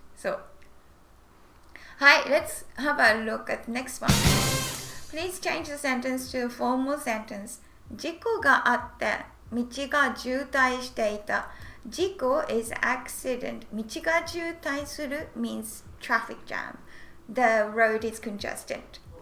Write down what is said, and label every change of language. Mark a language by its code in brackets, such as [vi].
[en] So, hi, let's have a look at next one. Please change the sentence to a formal sentence. [ja] 事故があって道が渋滞していた。 [en] 事故 is accident. 道が渋滞する means traffic jam. The road is congested.